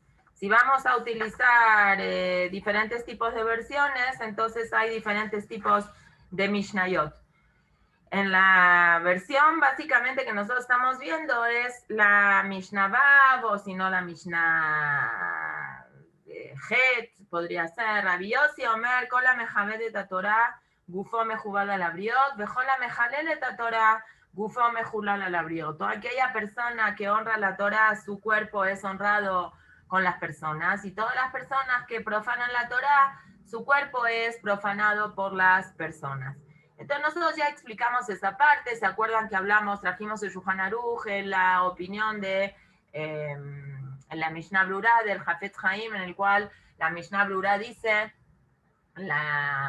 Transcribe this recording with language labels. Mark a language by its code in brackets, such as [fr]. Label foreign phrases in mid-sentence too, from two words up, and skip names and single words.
[es] Si vamos a utilizar diferentes tipos de versiones, entonces hay diferentes tipos de Mishnayot. En la versión básicamente que nosotros estamos viendo es la Mishnah Vav, o si no la Mishnah Het, podría ser Rabbi Yossi Omer, [he] כל המכבד את התורה, גופו מכובד על הבריות, וכל המחלל את התורה, גופו מחולל על הבריות. [es] Toda aquella persona que honra la Torah, su cuerpo es honrado con las personas, y todas las personas que profanan la Torah, su cuerpo es profanado por las personas. Entonces nosotros ya explicamos esa parte, ¿se acuerdan que hablamos, trajimos el Shulchan Aruch, la opinión de la Mishnah Brura del Hafetz Haim, en el cual la Mishnah Brura dice, la